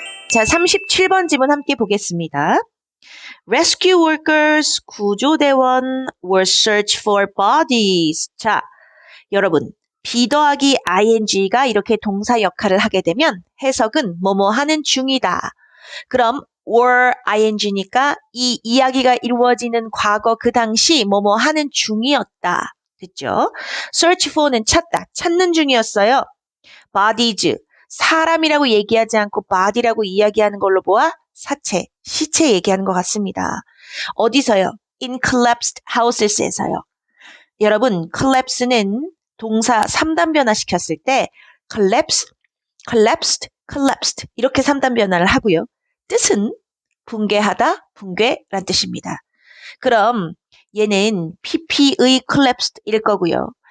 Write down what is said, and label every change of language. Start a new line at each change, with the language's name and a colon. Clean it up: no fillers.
Korean: 자, 37번 지문 함께 보겠습니다.
English: Rescue workers, 구조대원 were search for bodies.
Korean: 자, 여러분, be 더하기 ing가 이렇게 동사 역할을 하게 되면 해석은 뭐뭐 하는 중이다. 그럼 were ing니까 이 이야기가 이루어지는 과거 그 당시 뭐뭐 하는 중이었다. 됐죠? search for는 찾다, 찾는 중이었어요. bodies, 사람이라고 얘기하지 않고 body라고 이야기하는 걸로 보아 사체, 시체 얘기하는 것 같습니다. 어디서요?
English: in collapsed houses에서요.
Korean: 여러분, collapse는 동사 3단 변화 시켰을 때 collapse, collapsed, collapsed 이렇게 3단 변화를 하고요. 뜻은 붕괴하다, 붕괴란 뜻입니다. 그럼 얘는 pp의 collapsed일 거고요.